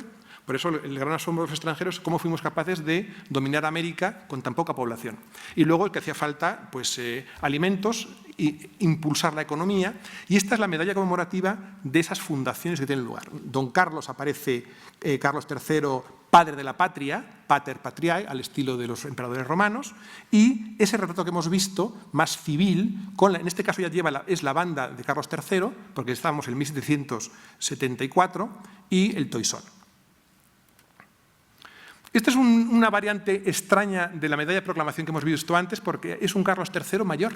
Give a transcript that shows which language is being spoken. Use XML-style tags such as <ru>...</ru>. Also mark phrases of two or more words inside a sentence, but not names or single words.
<es>Por eso el gran asombro de los extranjeros es cómo fuimos capaces de dominar América con tan poca población. Y luego el que hacía falta, pues, alimentos e impulsar la economía. Y esta es la medalla conmemorativa de esas fundaciones que tienen lugar. Don Carlos aparece, Carlos III, padre de la patria,</es> <la>pater patriae,</la> <es>al estilo de los emperadores romanos, y ese retrato que hemos visto, más civil, en este caso ya es la banda de Carlos III, porque estábamos en 1774, y el toisón. Esta es una variante extraña de la medalla de proclamación que hemos visto antes, porque es un Carlos III mayor.</es>